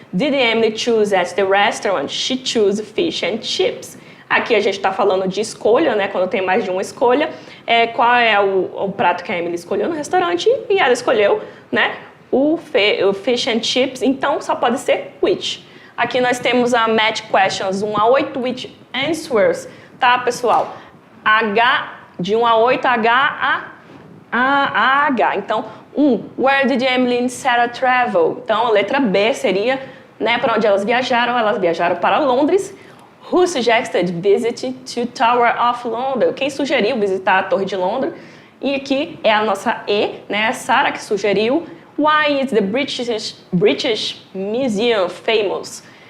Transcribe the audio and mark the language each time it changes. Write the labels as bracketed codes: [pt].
[en] Did Emily choose at the restaurant? She chose fish and chips. [pt] Aqui a gente está falando de escolha, né? Quando tem mais de uma escolha. Qual é o prato que a Emily escolheu no restaurante? E ela escolheu, né? O fish and chips. Então, só pode ser which. Aqui nós temos a [en] match questions [pt] 1 a 8, [en] which answers. [pt] Tá, pessoal? De 1 a 8, H a H. [en] Então, where did Emily and Sarah travel? [pt] Então, a letra B seria, né, para onde elas viajaram. Elas viajaram para Londres. [en] Who suggested visit to Tower of London? [pt] Quem sugeriu visitar a Torre de Londres? E aqui é a nossa E, né, a Sarah que sugeriu. [en] Why is the British Museum famous?